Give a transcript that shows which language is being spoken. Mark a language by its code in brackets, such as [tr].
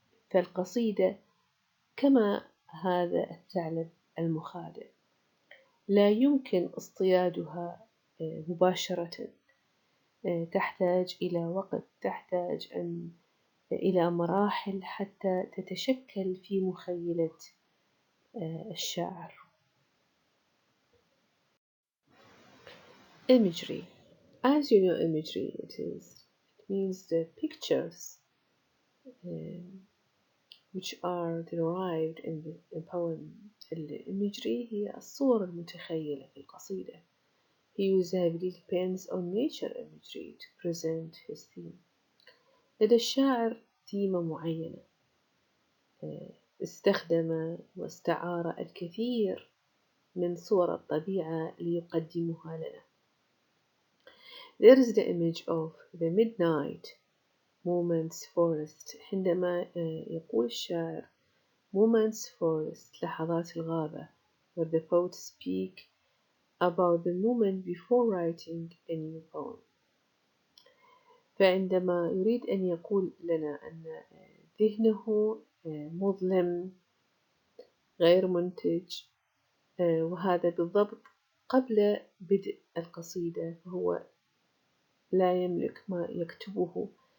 [ar] فالقصيدة كما هذا الثعلب المخادع لا يمكن اصطيادها مباشرة، تحتاج إلى وقت، تحتاج إلى مراحل حتى تتشكل في مخيلة الشاعر. [en] Imagery. As you know, imagery it means the pictures which are derived in the poem. [ar] الإيمجري هي الصور المتخيلة في القصيدة. [en] He uses heavily depends on nature imagery to present his theme. [ar] لدى الشاعر ثيمة معينة، استخدم واستعار الكثير من صور الطبيعة ليقدمها لنا. [en] There is the image of the midnight moments forest. [ar] عندما يقول الشاعر [en] moments forest [ar] لحظات الغابة [en] where the poet speak about the moment before writing a new poem. [ar] فعندما يريد أن يقول لنا أن ذهنه مظلم غير منتج، وهذا بالضبط قبل بدء القصيدة، فهو لا يملك ما يكتبه.